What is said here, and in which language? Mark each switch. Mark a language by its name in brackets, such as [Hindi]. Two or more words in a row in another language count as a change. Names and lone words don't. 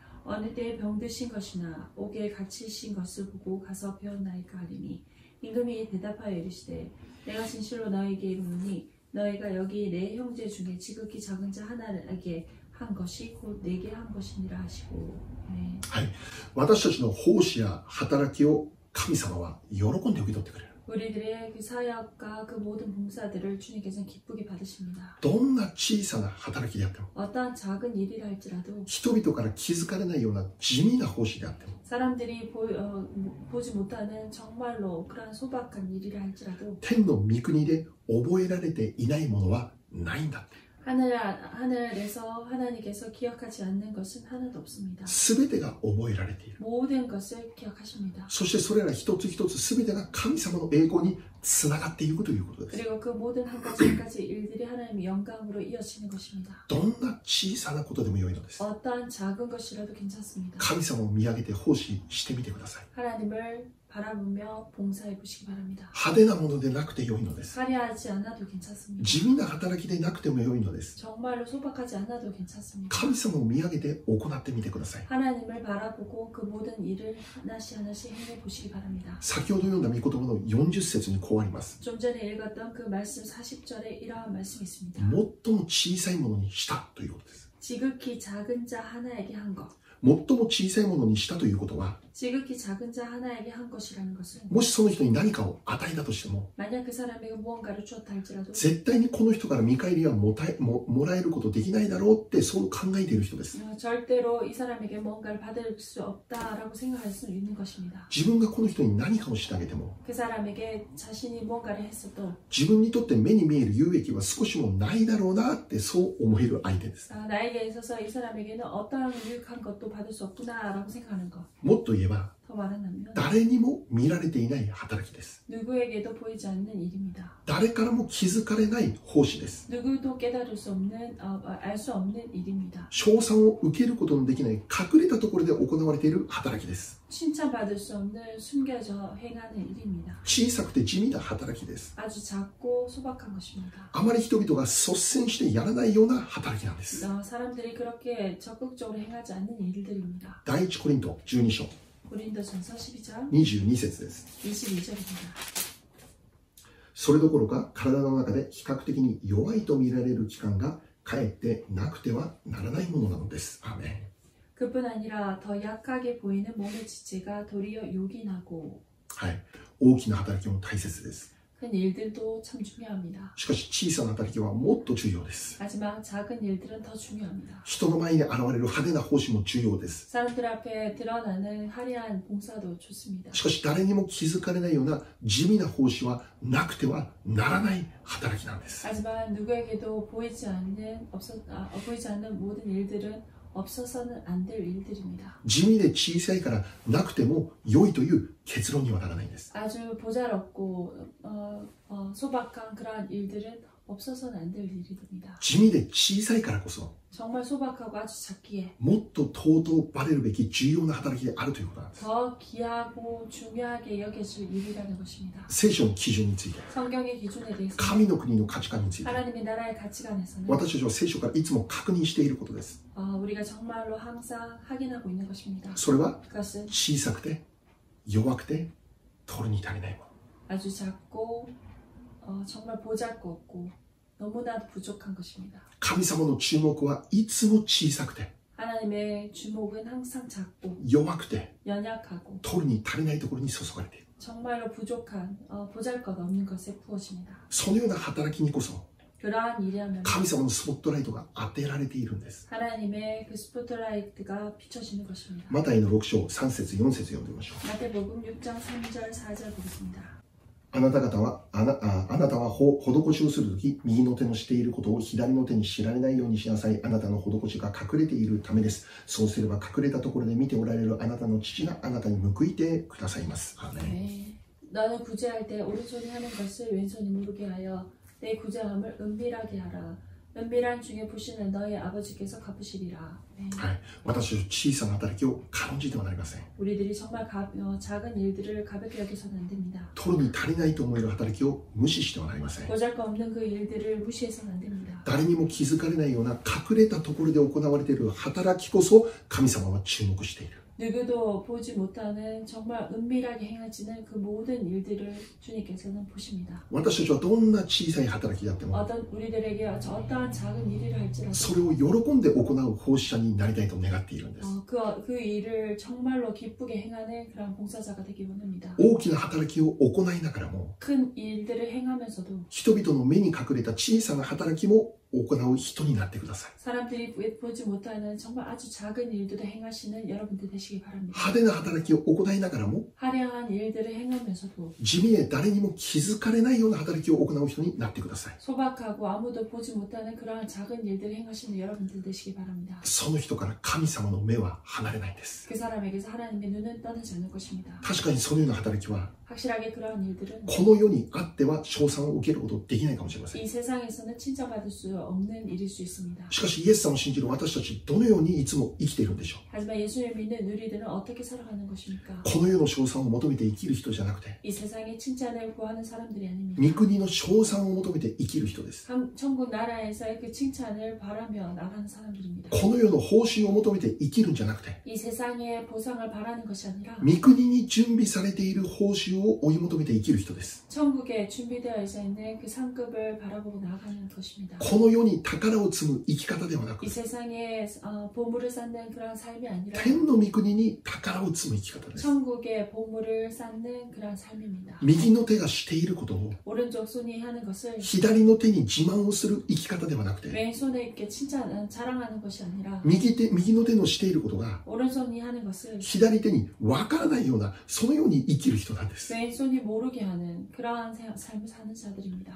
[Korean] 어느 때에 병드신 것이나 옥에 갇히신 것을 보고 가서 배웠나이까 하리니 임금이 대답하여 이르시되 내가 진실로 너에게 이르노니 너희가 여기 내 형제 중에 지극히 작은 자 하나에게 한 것이 곧 내게 한 것이니라 하시고. 네. [Japanese] はい、私たちの奉仕や働きを神様は喜んで受け取ってくれる。 [Korean] 우리들의 그 사역과 그 모든 봉사들을 주님께서는 기쁘게 받으십니다. [Japanese] どんな小さな働きであっても、 [Korean] 어떠한 작은 일이라 할지라도 [Japanese] 人々から気づかれないような地味な奉仕であっても、 [Korean] 사람들이 보지 못하는 정말로 그러한 소박한 일이라 할지라도 [Japanese] 天の御国で覚えられていないものはないんだって。 [Korean] 하늘에서 하나님께서 기억하지 않는 것은 하나도 없습니다. [Japanese] すべてが覚えられている。 [Korean] 모든 것을 기억하십니다. [Japanese] そしてそれら一つ一つすべてが神様の栄光につながっていくということです。 [Korean] 그리고 그 모든 한 가지 한 가지 일들이 하나님의 영광으로 이어지는 것입니다. [Japanese] どんな小さなことでも良いのです。 [Korean] 어떠한 작은 것이라도 괜찮습니다. [Japanese] 神様を見上げて奉仕してみてください。 [Korean] 하나님을 바라보며 봉사해 보시기 바랍니다. [Japanese] 派手なものでなくて良いのです。 [Korean] 화려하지 않아도 괜찮습니다. [Japanese] 地味な働きでなくても良いのです。 [Korean] 정말로 소박하지 않아도 괜찮습니다. [Japanese] 神様を見上げて行ってみてください。 [Korean] 하나님을 바라보고 그 모든 일을 하나씩 하나씩 행해 보시기 바랍니다. [Japanese] 先ほど読んだ御言葉の40節にこうあります。 [Korean] 좀 전에 읽었던 그 말씀 40절에 이러한 말씀이 있습니다. [Japanese] 最も小さいものにしたということです。 [Korean] 지극히 작은 자 하나에게 한 것. [Japanese] 最も小さいものにしたということは、 [Korean] 지극히 작은 자 하나에게 한 것이라는 것은 [Japanese] もしその人に何かを与えたとしても、 [Korean] 만약 그 사람에게 무언가를 주었다 할지라도 [Japanese] 絶対にこの人から見返りはもらえることできないだろうってそう考えている人です。 [Korean] 절대로 이 사람에게 뭔가를 받을 수 없다라고 생각할 수 있는 것입니다. [Japanese] 自分がこの人に何かをしてあげても、 [Korean] 그 사람에게 자신이 무언가를 했어도 [Japanese] 自分にとって目に見える有益は少しもないだろうなってそう思える相手です。 [Korean] 나에게 있어서 이 사람에게는 어떠한 유익한 것도 받을 수 없구나라고 생각하는 것. [Japanese] もっと言えば、 [Korean] 더 말한다면 [Japanese] 誰にも見られていない働きです。 [Korean] 누구에게도 보이지 않는 일입니다. [Japanese] 誰からも気づかれない奉仕です。 [Korean] 누구도 깨달을 수 없는 알 수 없는 일입니다. [Japanese] 称賛を受けることのできない隠れたところで行われている働きです。 [Korean] 칭찬받을 수 없는 숨겨져 행하는 일입니다. [Japanese] 小さくて地味な働きです。 [Korean] 아주 작고 소박한 것입니다. [Japanese] あまり人々が率先してやらないような働きなんです。 [Korean] 사람들이 그렇게 적극적으로 행하지 않는 일들입니다. [Japanese] 第一コリント12章 [Korean] 고린도전서 12장 [Japanese] 22 節です。 [Korean] 22절입니다. [Japanese] それどころか体の中で比較的に弱いと見られる器官がかえってなくてはならないものなのです。アーメン。 [Korean] 그뿐 아니라 더 약하게 보이는 몸의 지체가 도리어 요긴하고 [Japanese] はい。大きな働きも大切です。 [Korean] 큰 일들도 참 중요합니다. [Japanese] しかし小さな働きはもっと重要です。 [Korean] 하지만 작은 일들은 더 중요합니다. [Japanese] 人の前に現れる派手な奉仕も重要です。 [Korean] 사람들 앞에 드러나는 화려한 봉사도 좋습니다. [Japanese] しかし誰にも気づかれないような地味な奉仕はなくてはならない働きなんです。 [Korean] 하지만 누구에게도 보이지 않는 모든 일들은 없어서는 안 될 일들입니다. [Japanese] 地味で小さいからなくても良いという結論にはならないんです。 [Korean] 아주 보잘없고 소박한 그러한 일들은 없어서는 안 될 일들입니다. [Japanese] 地味で小さいからこそ [Korean] 정말 소박하고 아주 작기에 [Japanese] もっと尊ばれるべき重要な働きであるということなんです。 [Korean] 더 귀하고 중요하게 여겨질 일이라는 것입니다. [Japanese] 聖書の基準について、 [Korean] 성경의 기준에 대해서 [Japanese] 神の国の価値観について、 [Korean] 하나님의 나라의 가치관에서는 [Japanese] 私たちは聖書からいつも確認していることです。 [Korean] 우리가 정말로 항상 확인하고 있는 것입니다. [Japanese] それは [Korean] 그것은 [Japanese] 小さくて弱くて取るに足りないもの。 [Korean] 아주 작고 정말 보잘것없고 너무나도 부족한 것입니다. [Japanese] 神様の注目はいつも小さくて [Korean] 하나님의 주목은 항상 작고 [Japanese] 弱くて [Korean] 연약하고 [Japanese] 取るに足りないところに注がれている。 [Korean] 정말로 부족한 보잘것없는 것에 부어집니다. [Japanese] そのような働きにこそ [Korean] 그러한 일이라면 [Japanese] 神様のスポットライトが当てられているんです。 [Korean] 하나님의 그 스포트라이트가 비춰지는 것입니다. [Japanese] マタイの6章3節4節読んでみましょう。 [Korean] 마태복음 6장 3절 4절 보겠습니다. [Japanese] あなたは施しをするとき、右の手のしていることを左の手に知られないようにしなさい。あなたの施しが隠れているためです。そうすれば隠れたところで見ておられるあなたの父があなたに報いてくださいます。アーメン。 [Korean] 네. 너는 구제할 때 오른손이 하는 것을 왼손이 모르게 하여 내 구제함을 은밀하게 하라. 은밀한 중에 보시는 너의 아버지께서 갚으시리라. 네. [Japanese] はい、私たち小さな働きを軽んじてはなりません。 [Korean] 우리들이 정말 작은 일들을 가볍게 여겨서는 안 됩니다. [Japanese] 取るに足りないと思える働きを無視してはなりません。 [Korean] 보잘것없는 그 일들을 무시해서는 안 됩니다. [Japanese] 誰にも気づかれないような隠れたところで行われている働きこそ神様は注目している。 [Korean] 누구도 보지 못하는 정말 은밀하게 행해지는 그 모든 일들을 주님께서는 보십니다. [Japanese] 私たちはどんな小さい働きであっても [Korean] 우리들에게 어떠한 작은 일을 할지라도 [Japanese] それを喜んで行う奉仕者になりたいと願っているんです。 [Korean] 그 일을 정말로 기쁘게 행하는 그런 봉사자가 되기 원합니다. [Japanese] 大きな働きを行いながらも [Korean] 큰 일들을 행하면서도 [Japanese] 人々の目に隠れた小さな働きも行う人になってください。 [Korean] 사람들이 보지 못하는 정말 아주 작은 일들을 행하시는 여러분들 되시기 바랍니다. [Japanese] 派手な働きを行いながらも [Korean] 화려한 일들을 행하면서도 [Japanese] 地味で誰にも気づかれないような働きを行う人になってください。 [Korean] 소박하고 아무도 보지 못하는 그러한 작은 일들을 행하시는 여러분들 되시기 바랍니다. [Japanese] その人から神様の目は離れないんです。 [Korean] 그 사람에게서 하나님의 눈은 떠나지 않을 것입니다. [Japanese] 確かにそのような働きは [Korean] 확실하게 그러한 일들은 [Japanese] この世にあっては称賛を受けることできないかもしれません。 [Korean] 이 세상에서는 칭찬받을 수 없는 일일 수 있습니다. [Japanese] しかしイエス様を信じる私たちどのようにいつも生きているんでしょう。 [Korean] 하지만 예수를 믿는 우리들은 어떻게 살아가는 것입니까? [Japanese] この世の称賛を求めて生きる人じゃなくて、 [Korean] 이 세상의 칭찬을 구하는 사람들이 아닙니다. [Japanese] 御国の称賛を求めて生きる人です。 [Korean] 천국 나라에서의 그 칭찬을 바라며 나가는 사람들입니다. [Japanese] この世の報酬を求めて生きるんじゃなくて、 [Korean] 이 세상의 보상을 바라는 것이 아니라 [Japanese] 御国に準備されている報酬を追い求めて生きる人です。 [Korean] 천국에 준비되어 있는 그 상급을 바라보고 나아가는 것입니다. [Japanese] この世に宝を積む生き方ではなく、 [Korean] 이 세상에 보물을 쌓는 그런 삶이 아니라 [Japanese] 天の御国に宝を積む生き方です。 [Korean] 천국에 보물을 쌓는 그런 삶입니다. [Japanese] 右の手がしていることを [Korean] 오른쪽 손이 하는 것을 [Japanese] 左の手に自慢をする生き方ではなくて、 [Korean] 왼손에 이렇게 자랑하는 것이 아니라 [Japanese] 右の手のしていることが [Korean] 오른손이 하는 것을 [Japanese] 左手に分からないような、そのように生きる人なんです。 [Korean] 왼손이 모르게 하는 그러한 삶을 사는 자들입니다.